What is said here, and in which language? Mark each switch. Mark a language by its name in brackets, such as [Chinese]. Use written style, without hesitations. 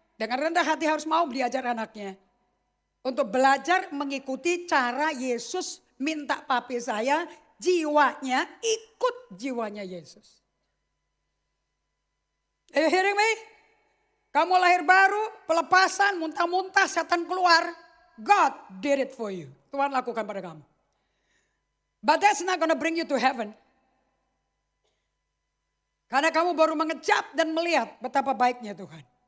[Indonesian] Dengan rendah hati harus mau diajar anaknya. Untuk belajar mengikuti cara Yesus minta papi saya jiwanya ikut jiwanya Yesus. [English] Are you hearing me? [Indonesian] Kamu lahir baru, pelepasan, muntah-muntah, setan keluar. [English] God did it for you. [Indonesian] Tuhan lakukan pada kamu. [English] But that's not gonna bring you to heaven. [Indonesian] Karena kamu baru mengecap dan melihat betapa baiknya Tuhan.